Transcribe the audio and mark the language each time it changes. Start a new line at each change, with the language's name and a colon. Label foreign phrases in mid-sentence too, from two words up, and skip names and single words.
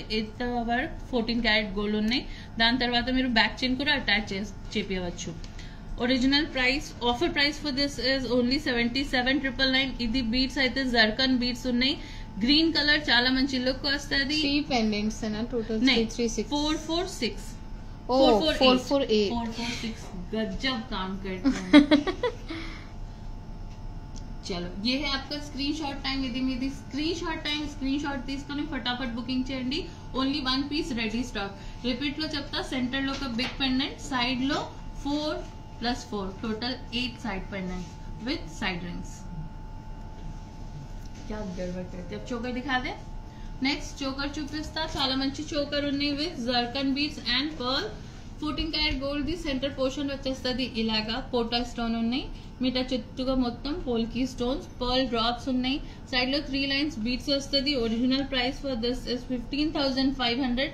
Telugu: ఎంత వర్క్
English: 14 carat gold
Telugu: ఉన్నాయి. దాని తర్వాత మీరు
English: back chain
Telugu: కూడా అటాచ్ చేపించవచ్చు.
English: original price, offer price for this is only 77,999.
Telugu: ఇది బీడ్స్ అయితే
English: zircon beads
Telugu: ఉన్నాయి.
English: green colour
Telugu: చాలా మంచి లుక్ వస్తుంది.
Hindi: 3 pendants है ना total 336 446 oh 448 446 गजब काम करते हैं. చలో ये है आपका
English: screenshot time.
Telugu: ఇది మీది
English: screenshot time.
Telugu: స్క్రీన్షాట్ తీసుకొని ఫటాఫట్ బుకింగ్ చేయండి.
English: only 1 piece ready stock.
Telugu: రిపీట్ లో చెప్తా, సెంటర్ లో ఒక
English: big pendant,
Telugu: సైడ్ లో 4 + 4
English: total 8 side pendant with side rings.
Hindi: क्या गड़बड़ करते. अब चोकर दिखा दे.
Telugu: నెక్స్ట్ చోకర్ చూపిస్తా. చాలా మంచి చోకర్ ఉన్నాయి
English: with zircon beads and pearl. 14 carat gold the centre portion
Telugu: వచ్చేస్తుంది ఇలాగా. పోటా స్టోన్ ఉన్నాయి, మీటర్ చుట్టూగా మొత్తం పోల్కీ స్టోన్స్,
English: pearl drops
Telugu: ఉన్నాయి. సైడ్ లో
English: 3 lines beads
Telugu: వస్తుంది.
English: original price for this is 15,500.